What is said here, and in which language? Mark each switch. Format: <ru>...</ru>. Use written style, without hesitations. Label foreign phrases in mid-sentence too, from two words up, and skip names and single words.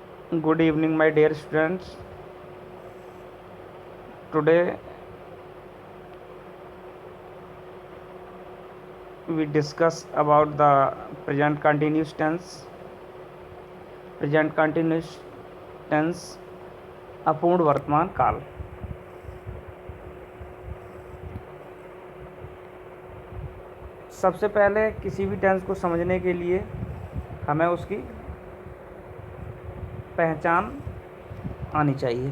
<en>Good evening, my dear students. Today we discuss about the present continuous tense. Present continuous tense</en> <hi>अपूर्ण वर्तमान काल। सबसे पहले किसी भी टेंस को समझने के लिए हमें उसकी पहचान आनी चाहिए।</hi>